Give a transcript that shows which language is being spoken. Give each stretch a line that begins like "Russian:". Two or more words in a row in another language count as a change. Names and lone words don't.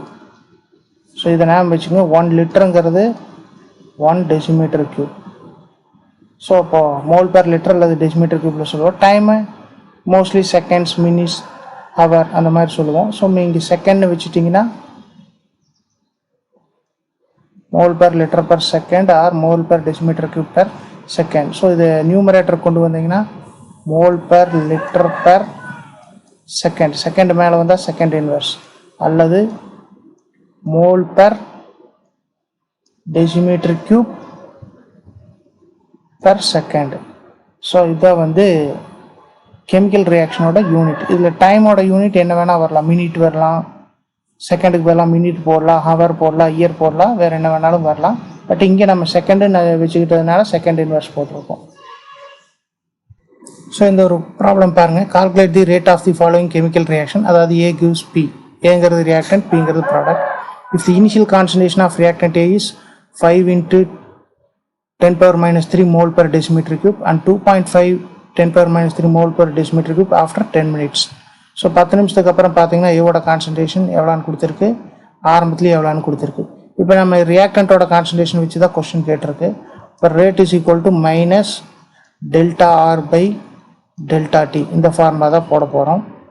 Tamil: ஸோ இதை ஞாபகம் வச்சுக்கோங்க, 1 லிட்டருங்கிறது 1
English: decimeter cube.
Tamil: ஸோ இப்போ
English: mole per liter
Tamil: அல்லது
English: decimeter cube-il
Tamil: சொல்லுவோம்.
English: time mostly seconds, minutes, hour
Tamil: அந்த மாதிரி சொல்லுவோம். ஸோ இங்கே செகண்ட்னு வச்சுட்டிங்கன்னா
English: mole per liter per second or mole per decimeter cube per second.
Tamil: ஸோ இது நியூமரேட்டர் கொண்டு வந்தீங்கன்னா
English: mole per liter per second, செகண்ட்
Tamil: மேலே வந்தால்
English: second inverse, அல்லது mole per decimeter cube per second.
Tamil: ஸோ இதான் வந்து
English: chemical reaction-oda unit.
Tamil: இதில் டைமோட யூனிட் என்ன வேணால் வரலாம், மினிட் வரலாம், செகண்டுக்கு பதிலாக மினிட் போடலாம், ஹவர் போடலாம், இயர் போடலாம், வேறு என்ன வேணாலும் வரலாம். பட் இங்கே நம்ம செகண்டு வச்சுக்கிட்டதுனால
English: second inverse
Tamil: போட்டிருக்கோம். ஸோ இந்த ஒரு ப்ராப்ளம் பாருங்கள்.
English: Calculate the rate of the following chemical reaction. அதாவது A gives B,
Tamil: ஏங்கிறது ரியாக்டன்ட், பிங்கிறது ப்ராடக்ட்.
English: If the initial concentration of reactant A is 5 × 10⁻³ mole per decimeter cube and 2.5 10⁻³ mole per decimeter cube after 10 minutes.
Tamil: ஸோ 10 நிமிஷத்துக்கு அப்புறம் பார்த்தீங்கன்னா ஏவோட கான்சன்ட்ரேஷன் எவ்வளோன்னு கொடுத்துருக்கு, ஆரம்பத்துலேயே எவ்வளோன்னு கொடுத்துருக்கு. இப்போ நம்ம ரியாக்டன்ட்டோட கான்சன்ட்ரேஷன் வச்சு தான் கொஸ்டின் கேட்டிருக்கு.
English: இப்போ rate is equal to minus delta R by delta T,
Tamil: இந்த ஃபார்முலா தான் போட போகிறோம்.